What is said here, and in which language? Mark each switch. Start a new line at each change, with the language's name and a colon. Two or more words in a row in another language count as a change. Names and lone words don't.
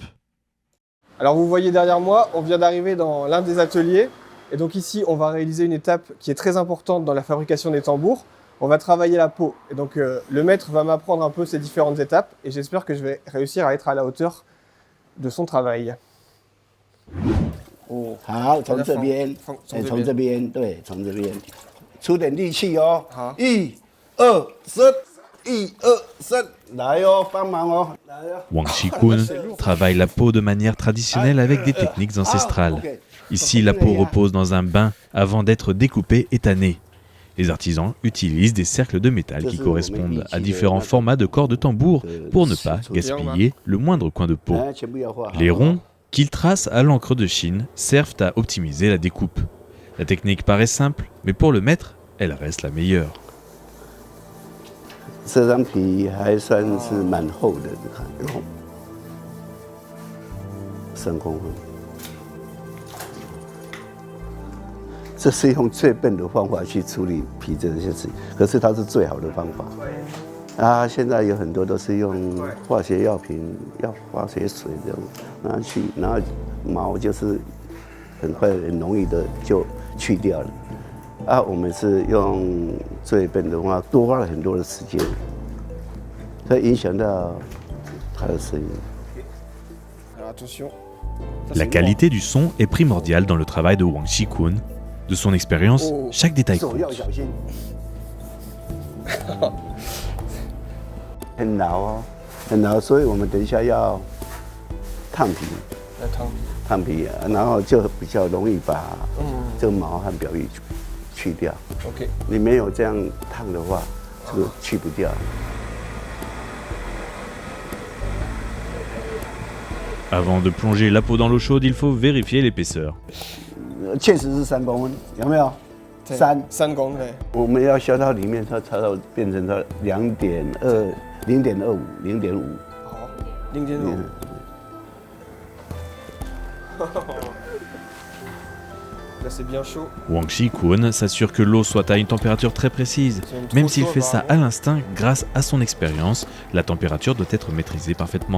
French: Alors vous voyez derrière moi, on vient d'arriver dans l'un des ateliers. Et donc ici, on va réaliser une étape qui est très importante dans la fabrication des tambours. On va travailler la peau. Et donc le maître va m'apprendre un peu ces différentes étapes. Et j'espère que je vais réussir à être à la hauteur de son travail.
Chinese: 好，从这边，从这边，对，从这边，出点力气哦。好，1、2、3。1、2、3，来哦，帮忙哦，来哦。
French: Wang Shikuen travaille la peau de manière traditionnelle avec des techniques ancestrales. Ici, la peau repose dans un bain avant d'être découpée et tannée. Les artisans utilisent des cercles de métal qui correspondent à différents formats de corps de tambour pour ne pas gaspiller le moindre coin de peau. Les ronds qu'ils tracent à l'encre de Chine servent à optimiser la découpe. La technique paraît simple, mais pour le maître, elle reste la meilleure.
Chinese: 这张皮还算是蛮厚的，你看，3公分。这是用最笨的方法去处理皮这些事情，可是它是最好的方法。啊，现在有很多都是用化学药品、化学水这样拿去，然后毛就是很快很容易的就去掉了。啊，我们是用最笨的话，多花了很多的时间，所以影响到它的声音。
French: La qualité du son est primordiale dans le travail de Wang Shikuen. De son expérience, chaque détail compte.
Chinese: 很牢哦，很牢，所以我们等一下要烫皮，烫皮，然后就比较容易把这个毛和表皮 去掉。OK， 你没有这样烫的话，这个去不掉。
French: Avant de plonger la peau dans l'eau chaude, il faut vérifier l'épaisseur.
Chinese: 确实是3公分，有没有？3 公分。我们要削到里面，它才到变成它2.2、0.25、0.5。
French: 好 ，0.5。Là, c'est bien chaud. Wang Shikuen s'assure que l'eau soit à une température très précise. Même s'il fait ça à l'instinct, grâce à son expérience, la température doit être maîtrisée parfaitement.